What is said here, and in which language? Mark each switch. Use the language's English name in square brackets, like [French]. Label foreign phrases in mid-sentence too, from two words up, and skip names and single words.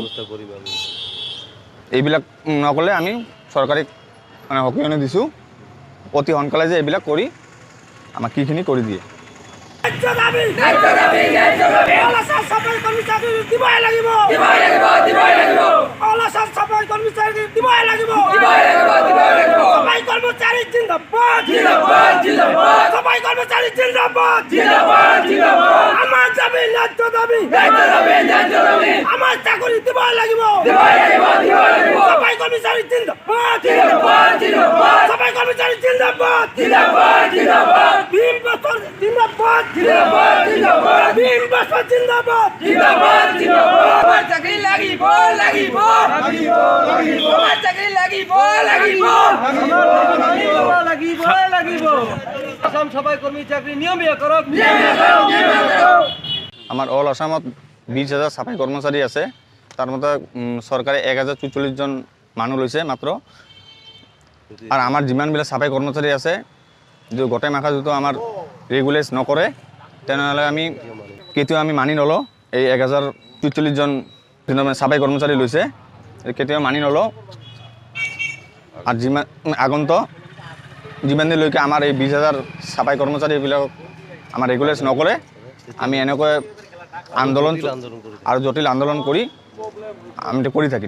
[Assamese] এইবিলাক নকৰিলে আমি চৰকাৰীক মানে সকিয়নি দিছোঁ অতি সোনকালে যে এইবিলাক কৰি আমাক কিখিনি কৰি দিয়ে। সাফাই কর্মচারী দিবই লাগিব সাফাই কর্মচারী দিবই লাগিব সাফাই কর্মচারী জিন্দাবাদ সাফাই কর্মচারী জিন্দাবাদ আমার দাবি ন্যায্য দাবি আমার চাকরি দিবই লাগিব সাফাই কর্মচারী জিন্দাবাদ সাফাই কর্মচারী জিন্দাবাদ ভীম বছর জিন্দাবাদ ভীম বছর জিন্দাবাদ আমার চাকরি লাগিব আমার চাকরি লাগিব আসাম সাফাই কর্মী চাকরি নিয়মীয়া কৰক। আমার অল আসামত 20,000 সাফাই কর্মচারী আছে, তার মধ্যে সরকারে 1044 জন মানুষ লৈছে মাত্র। আর আমার যিমানবিলাক সাফাই কর্মচারী আছে যে গোটেই মাখা যদি আমার রেগুলাইজ নকৰে তেনেহ'লে আমি কেতিয়াও আমি মানি নলওঁ। এই 1044 জন সাফাই কর্মচারী লৈছে কেতিয়াও মানি নলওঁ। আর যিমান দিনলৈকে আমাৰ এই 20,000 সাফাই কর্মচারী এইবিলাক আমাৰ ৰেগুলাইজ নকৰে আমি এনেকৈ আন্দোলন আৰু জটিল আন্দোলন কৰি আমি কৰি থাকিম।